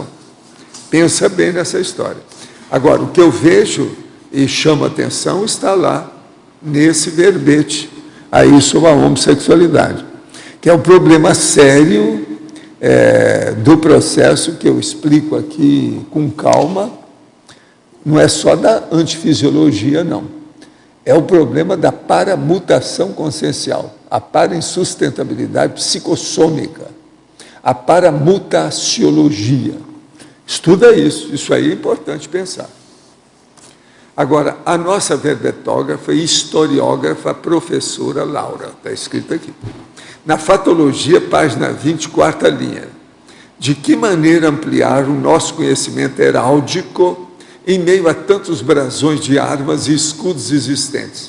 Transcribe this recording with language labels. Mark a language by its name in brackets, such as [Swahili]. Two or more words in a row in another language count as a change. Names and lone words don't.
[Portuguese] Pensa bem nessa história. Agora, o que eu vejo e chama atenção está lá, nesse verbete, aí sobre a homossexualidade, que é um problema sério do processo que eu explico aqui com calma. Não é só da antifisiologia, não. É o problema da paramutação consciencial, a parainsustentabilidade psicossômica, a paramutaciologia. Estuda isso aí é importante pensar. Agora, a nossa verbetógrafa e historiógrafa, a professora Laura, está escrito aqui. Na Fatologia, página 20, quarta linha. De que maneira ampliar o nosso conhecimento heráldico em meio a tantos brasões de armas e escudos existentes?